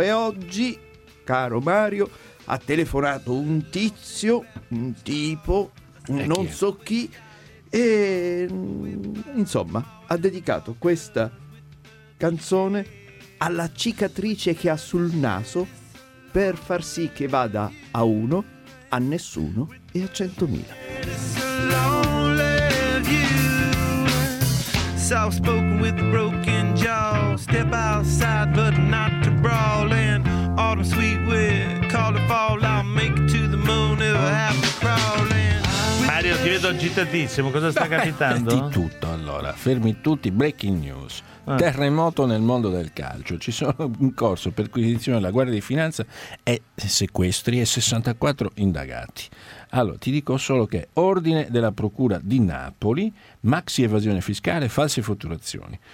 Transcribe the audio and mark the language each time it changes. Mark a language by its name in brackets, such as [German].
[Italian] E oggi, caro Mario, ha telefonato un tizio, un tipo, non so chi, e insomma ha dedicato questa canzone alla cicatrice che ha sul naso per far sì che vada a uno, a nessuno e a 100.000. [English] Outspoken with a broken jaw, step outside but not to brawl, and autumn sweet with call it fall, I'll make it to the moon if I have to crawl in. [Italian] Mario, ti vedo agitatissimo, cosa sta capitando? Di tutto, allora, fermi tutti, breaking news. Terremoto nel mondo del calcio, ci sono in corso perquisizione della Guardia di Finanza e sequestri e 64 indagati. Allora, ti dico solo che ordine della Procura di Napoli, maxi evasione fiscale, false fatturazioni.